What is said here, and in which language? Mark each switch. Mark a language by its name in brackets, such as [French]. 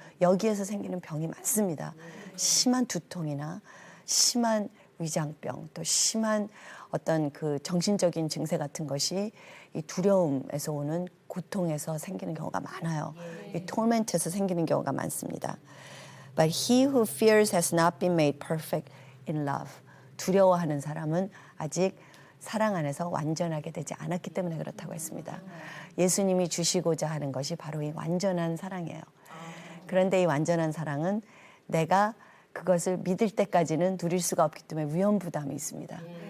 [Korean] 여기에서 생기는 병이 많습니다. 심한 두통이나 심한 위장병, 또 심한 어떤 그 정신적인 증세 같은 것이 이 두려움에서 오는 고통에서 생기는 경우가 많아요. 이 torment에서 생기는 경우가 많습니다. [English] But he who fears has not been made perfect in love. [Korean] 두려워하는 사람은 아직 사랑 안에서 완전하게 되지 않았기 때문에 그렇다고 했습니다. 예수님이 주시고자 하는 것이 바로 이 완전한 사랑이에요. 그런데 이 완전한 사랑은 내가 그것을 믿을 때까지는 누릴 수가 없기 때문에 위험부담이 있습니다.